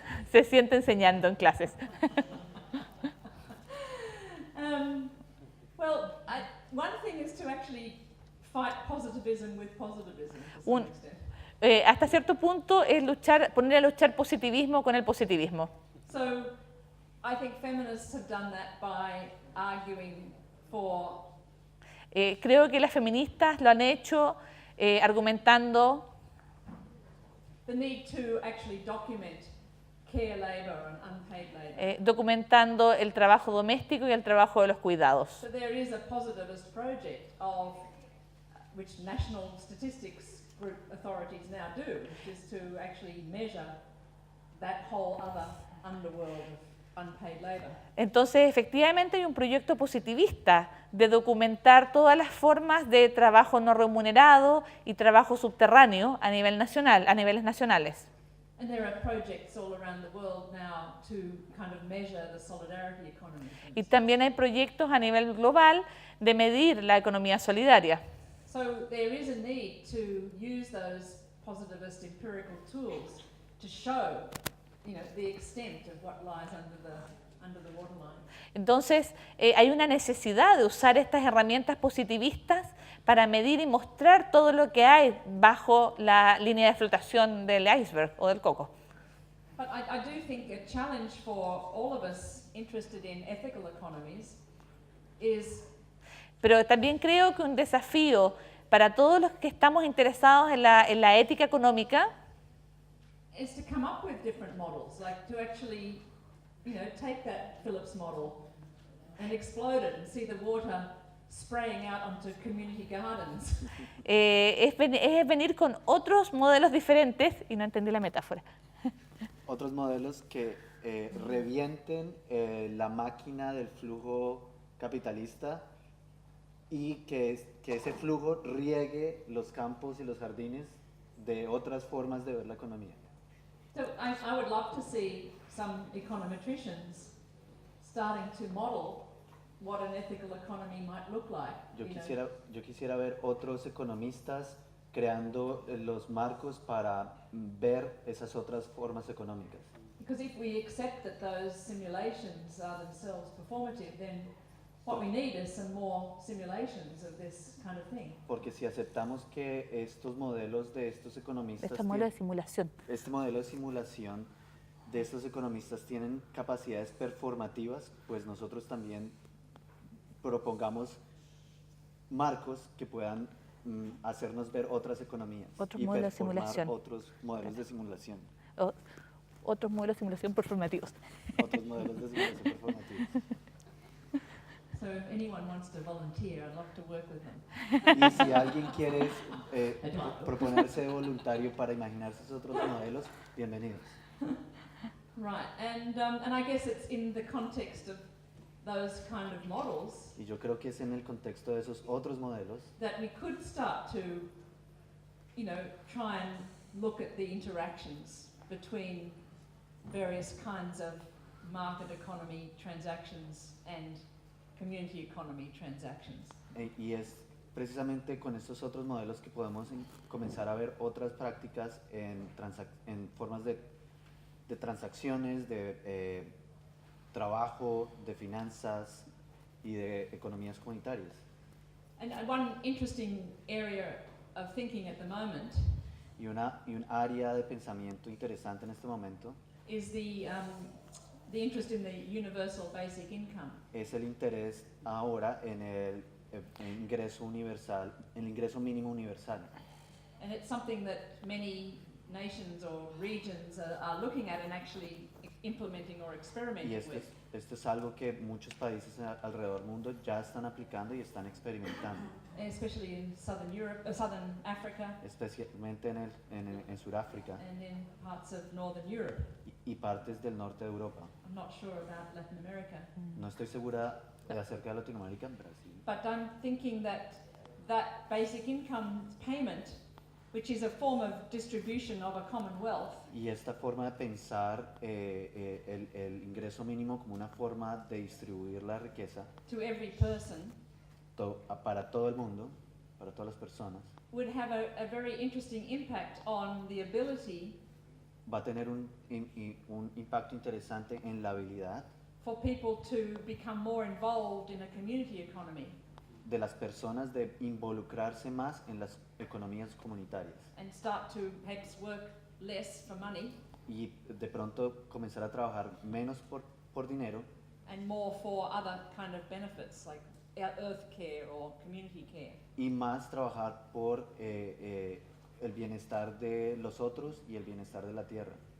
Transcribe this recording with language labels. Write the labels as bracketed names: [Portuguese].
[Spanish] Se siente enseñando en clases. [English] Well, one thing is to actually fight positivism with positivism to some extent. [Spanish] Hasta cierto punto es poner a luchar positivismo con el positivismo. [English] So, I think feminists have done that by arguing for. [Spanish] Creo que las feministas lo han hecho argumentando [English] The need to actually document care labor and unpaid labor. [Spanish] Documentando el trabajo doméstico y el trabajo de los cuidados. [English] So there is a positivist project of which national statistics group authorities now do, which is to actually measure that whole other underworld of unpaid labor. [Spanish] Entonces, efectivamente hay un proyecto positivista de documentar todas las formas de trabajo no remunerado y trabajo subterráneo a nivel nacional, a niveles nacionales. [English] And there are projects all around the world now to kind of measure the solidarity economy. [Spanish] Y también hay proyectos a nivel global de medir la economía solidaria. [English] So there is a need to use those positivist empirical tools to show, the extent of what lies under the waterline. [Spanish] Entonces, hay una necesidad de usar estas herramientas positivistas para medir y mostrar todo lo que hay bajo la línea de flotación del iceberg o del coco. [English] But I do think a challenge for all of us interested in ethical economies is. [Spanish] Pero también creo que un desafío para todos los que estamos interesados en la ética económica [English] is to come up with different models, like to actually, take that Phillips model and explode it and see the water spraying out onto community gardens. [Spanish] Es venir con otros modelos diferentes, y no entendí la metáfora. Otros modelos que revienten la máquina del flujo capitalista y que ese flujo riegue los campos y los jardines de otras formas de ver la economía. [English] So I would love to see some econometricians starting to model what an ethical economy might look like. [Spanish] Yo quisiera ver otros economistas creando los marcos para ver esas otras formas económicas. [English] Because if we accept that those simulations are themselves performative, then what we need is some more simulations of this kind of thing. [Spanish] Porque si aceptamos que estos modelos de estos economistas, este modelo de simulación de estos economistas tienen capacidades performativas, pues nosotros también propongamos marcos que puedan hacernos ver otras economías Otros y modelos de formar simulación. otros modelos de simulación. Otros modelos de simulación performativos. Otros modelos de simulación performativos. [English] So if anyone wants to volunteer, I'd love to work with them. [Spanish] Y si alguien quiere proponerse voluntario para imaginarse esos otros modelos, bienvenidos. [English] Right, and I guess it's in the context of those kind of models [Spanish] Y yo creo que es en el contexto de esos otros modelos [English] that we could start to, you know, try and look at the interactions between various kinds of market economy transactions and community economy transactions. [Spanish] y es precisamente con estos otros modelos que podemos comenzar a ver otras prácticas en formas de transacciones, de trabajo, de finanzas y de economías comunitarias. [English] And one interesting area of thinking at the moment [Spanish] Y un área de pensamiento interesante en este momento [English] is the interest in the universal basic income. [Spanish] es el interés ahora en el ingreso universal, el ingreso mínimo universal. [English] And it's something that many nations or regions are looking at and actually implementing or experimenting [Spanish] Y [English] with. [Spanish] esto es algo que muchos países alrededor del mundo ya están aplicando y están experimentando, [English] Especially in southern Europe, southern Africa, [Spanish] especialmente en Sudáfrica [English] and in parts of northern Europe. [Spanish] y partes del norte de Europa. [English] I'm not sure about Latin America, [Spanish] No estoy segura acerca de Latinoamérica, en Brasil. [English] but I'm thinking that that basic income payment, which is a form of distribution of a common wealth, [Spanish] Y esta forma de pensar el ingreso mínimo como una forma de distribuir la riqueza [English] to every person [Spanish] para todo el mundo, para todas las personas, [English] would have a very interesting impact on the ability [Spanish] va a tener un impacto interesante en la habilidad [English] for people to become more involved in a community economy [Spanish] de las personas de involucrarse más en las economías comunitarias [English] and start to perhaps work less for money [Spanish] y de pronto comenzar a trabajar menos por dinero [English] and more for other kind of benefits like earth care or community care. [Spanish] y más trabajar por el bienestar de los otros y el bienestar de la tierra.